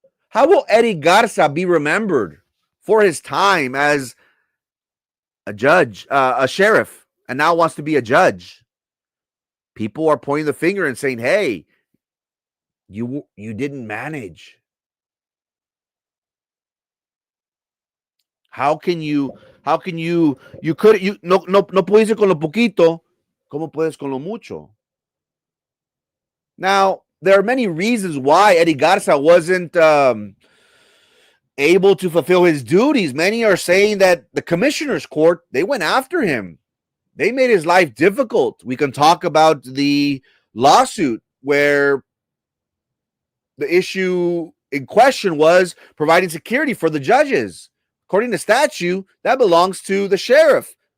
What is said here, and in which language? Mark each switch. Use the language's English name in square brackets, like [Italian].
[English] How will Eddie Garza be remembered for his time as a judge, a sheriff, and now wants to be a judge? People are pointing the finger and saying, hey, you didn't manage. How can you [Spanish] no puedes con lo poquito, ¿cómo puedes con lo mucho? [English] Now, there are many reasons why Eddie Garza wasn't able to fulfill his duties. Many are saying that the commissioner's court, they went after him. They made his life difficult. We can talk about the lawsuit where the issue in question was providing security for the judges. According to statute, that belongs to the sheriff.